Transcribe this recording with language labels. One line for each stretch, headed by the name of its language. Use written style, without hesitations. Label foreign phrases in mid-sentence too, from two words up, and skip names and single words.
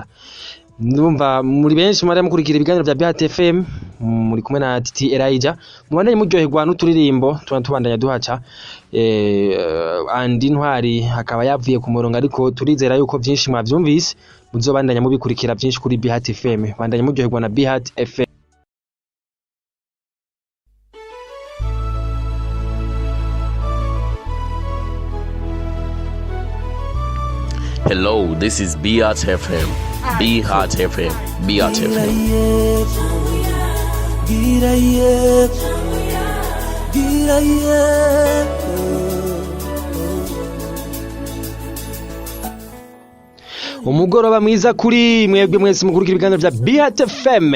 Rundi: Ndumva muri benshi mwari mukurikira ibiganiro bya BHT FM, muri kumwe na Titi Elijah, mubandanye muryoherwa n'uturirimbo tubandanya duhaca. Andi Ntwari akaba yavuye ku murongo ariko turizera yuko byinshi mwavyumvise muzobandanya mubikurikira byinshi kuri BHT FM. Bandanye muryoherwa na BHT FM.
English: Hello, this is BHT FM. BHT FM. BHT FM.
Rundi: Umugoroba mwiza kuri mwebwe mwese mukurikira ibiganiro bya BHT FM.